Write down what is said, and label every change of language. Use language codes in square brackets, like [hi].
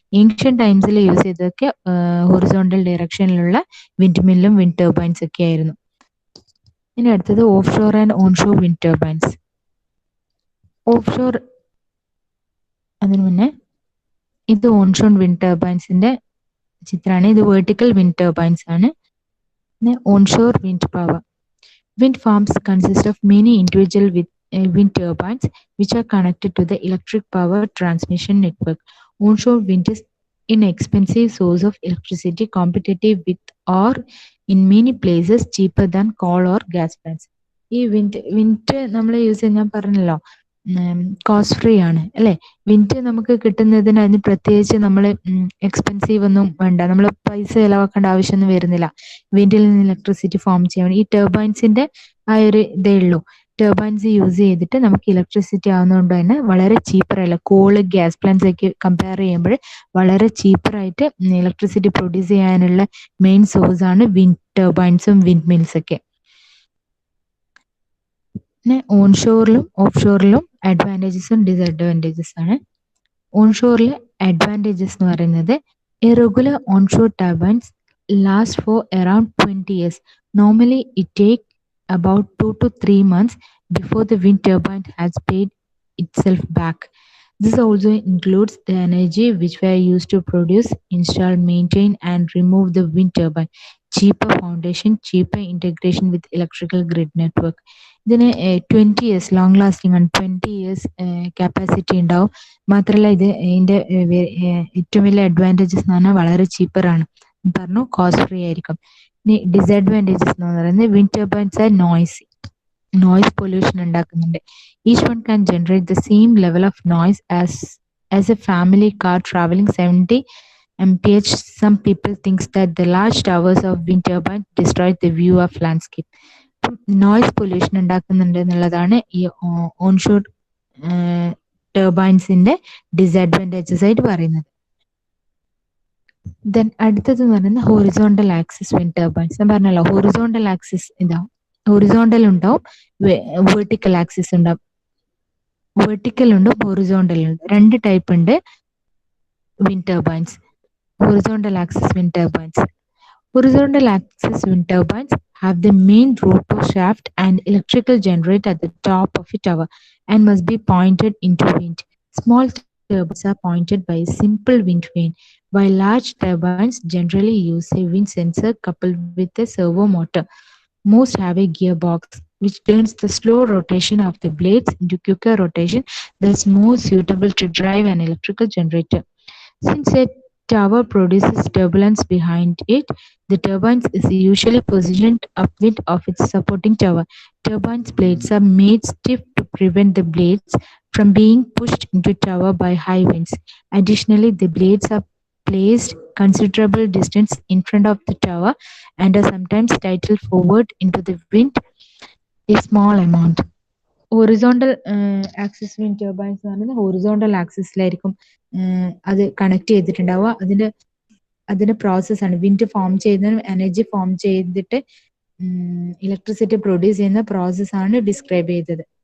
[ml] Ancient ടൈംസിൽ use ചെയ്തതൊക്കെ horizontal ഡയറക്ഷനിലുള്ള wind മില്ലും wind turbines ഒക്കെ ആയിരുന്നു. ഇനി അടുത്തത് of shore and onshore wind turbines. Of shore, അതിനു മുന്നേ ഇത് ഓൺഷോർ വിൻഡ് ടർബൈൻസിന്റെ ചിത്രമാണ്. ഇത് വെർട്ടിക്കൽ വിൻഡ് ടർബൈൻസ് ആണ്. Onshore wind power. [en] Wind farms consist of many individual wind turbines which are connected to the electric power transmission network. Onshore wind is inexpensive source of electricity, competitive with or in many places cheaper than coal or gas plants. [ml] ഈ wind നമ്മൾ use ചെയ്യാൻ ഞാൻ പറഞ്ഞല്ലോ cost free ആണ് അല്ലെ. Wind നമുക്ക് കിട്ടുന്നതിന് അതിന് പ്രത്യേകിച്ച് നമ്മൾ എക്സ്പെൻസീവ് ഒന്നും വേണ്ട, നമ്മൾ പൈസ ചിലവാക്കേണ്ട ആവശ്യമൊന്നും വരുന്നില്ല വിൻഡിൽ നിന്ന് ഇലക്ട്രിസിറ്റി ഫോം ചെയ്യാൻ. ഈ ടർബൈൻസിന്റെ ആ ഒരു ഇതേ ഉള്ളൂ. ടർബൈൻസ് യൂസ് ചെയ്തിട്ട് നമുക്ക് ഇലക്ട്രിസിറ്റി ആവുന്നതുകൊണ്ട് തന്നെ വളരെ ചീപ്പറല്ല. കോള്, ഗ്യാസ് പ്ലാന്റ്സ് ഒക്കെ കമ്പയർ ചെയ്യുമ്പോൾ വളരെ ചീപ്പറായിട്ട് ഇലക്ട്രിസിറ്റി പ്രൊഡ്യൂസ് ചെയ്യാനുള്ള മെയിൻ സോഴ്സ് ആണ് വിൻഡ് ടർബൈൻസും വിൻഡ് മിൽസ് ഒക്കെ. പിന്നെ ഓൺഷോറിലും ഓഫ് ഷോറിലും അഡ്വാൻറ്റേജസും ഡിസഡ്വാൻറ്റേജസ് ആണ്. ഓൺഷോറിലെ അഡ്വാൻറ്റേജസ് എന്ന് പറയുന്നത് [en] Irregular onshore turbines last for around 20 years. Normally it take about 2 to 3 months before the wind turbine has paid itself back. This also includes the energy which were used to produce, install, maintain and remove the wind turbine. Cheaper foundation, cheaper integration with electrical grid network. [ml] ഇതിന് 20 years long lasting ആണ്. 20 years capacity ഉണ്ടാവും. മാത്രമല്ല ഇത് ഇതിന്റെ ഏറ്റവും വലിയ advantages എന്ന് പറഞ്ഞാൽ വളരെ ചീപ്പറാണ് പറഞ്ഞു, കോസ്റ്റ് ഫ്രീ ആയിരിക്കും. ഇനി ഡിസഡ്വാൻറ്റേജസ് എന്ന് പറയുന്നത് wind turbines R noise pollution ഉണ്ടാക്കുന്നുണ്ട്. [en] Each one can generate the same level of noise as as a family car traveling 70 mph. Some people think that the large towers of wind turbines destroy the view of landscape. [ml] Noise pollution ഉണ്ടാക്കുന്നുണ്ട് എന്നുള്ളതാണ് ഈ onshore ടർബൈൻസിന്റെ disadvantages ആയിട്ട് പറയുന്നത്. Then അടുത്തത് എന്ന് പറയുന്നത് horizontal axis wind turbines. ഞാൻ പറഞ്ഞല്ലോ ഹോറിസോണ്ടൽ ആക്സിസ് ഇതാവും, ഹോറിസോണ്ടൽ ഉണ്ടാവും, വെർട്ടിക്കൽ ആക്സിസ് ഉണ്ടാവും. വെർട്ടിക്കൽ ഉണ്ട്, ഹോറിസോണ്ടൽ ഉണ്ട്, രണ്ട് ടൈപ്പ് ഉണ്ട് wind turbines. [en] Horizontal axis wind turbines. Horizontal axis wind turbines have the main rotor shaft and electrical generator at the top of a tower and must be pointed into wind. Small turbines are pointed by a simple wind vane, while large turbines generally use a wind sensor coupled with a servo motor. Most have a gearbox which turns the slow rotation of the blades into quicker rotation, thus more suitable to drive an electrical generator. Since a tower produces turbulence behind it, the turbine is usually positioned upwind of its supporting tower. Turbines blades are made stiff to prevent the blades from being pushed into tower by high winds. Additionally, the blades are placed considerable distance in front of the tower and are sometimes tilted forward into the wind a small amount. [ml] Horizontal axis wind turbines എന്ന് പറയുന്നത് horizontal ആക്സിസിലായിരിക്കും അത് connect ചെയ്തിട്ടുണ്ടാവുക. അതിന്റെ പ്രോസസ്സാണ് wind form ചെയ്യുന്നതിനും energy form ചെയ്തിട്ട് electricity produce ചെയ്യുന്ന പ്രോസസ്സാണ് describe ചെയ്തത്.